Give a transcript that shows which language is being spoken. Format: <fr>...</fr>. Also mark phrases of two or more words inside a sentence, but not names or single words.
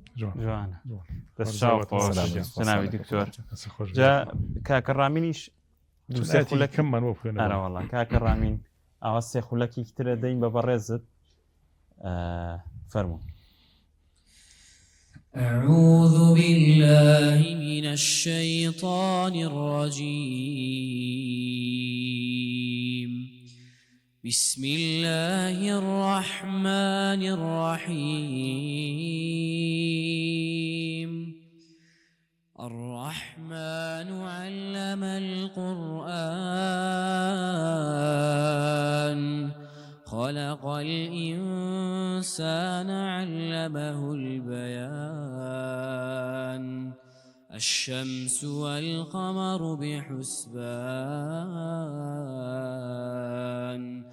<ckb>جناوی دکتۆر کاکە ڕامینیش کەممان بۆ بخوێنەوە کاکە ڕامین ئەوە سێ خولەکی ترە دەین بە بەڕێزت فەرموو.</ckb> <ar>أعوذ بالله من الشيطان الرجيم بسم الله الرحمن الرحيم الرحمن علم القرآن خلق الإنسان علمه البيان الشمس والقمر بحسبان</ar>